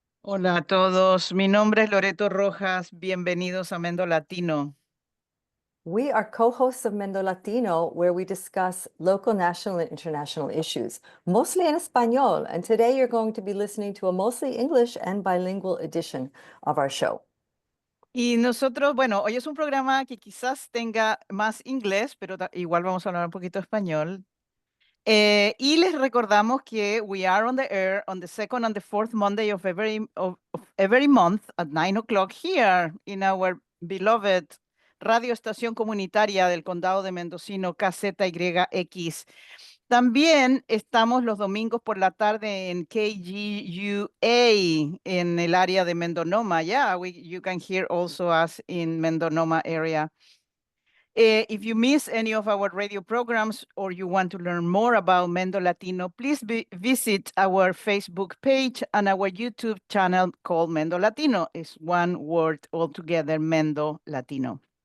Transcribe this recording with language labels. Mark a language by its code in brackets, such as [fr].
[es] Hola a todos, mi nombre es Loreto Rojas, bienvenidos a MendoLatino. [en] We are co-hosts of MendoLatino, where we discuss local, national, and international issues, mostly in Español. And today you're going to be listening to a mostly English and bilingual edition of our show. [es] Y nosotros, bueno, hoy es un programa que quizás tenga más inglés, pero igual vamos a hablar un poquito español. Y les recordamos que [en] we are on the air on the second and the fourth Monday of every month at 9 o'clock here in our beloved radio [es] estación comunitaria del condado de Mendocino, [en] KZYX. [es] También estamos los domingos por la tarde en KGUA en el área de Mendonoma. [en] Yeah, you can hear also us in Mendonoma area. If you miss any of our radio programs or you want to learn more about MendoLatino, please visit our Facebook page and our YouTube channel called MendoLatino. It's one word altogether, MendoLatino.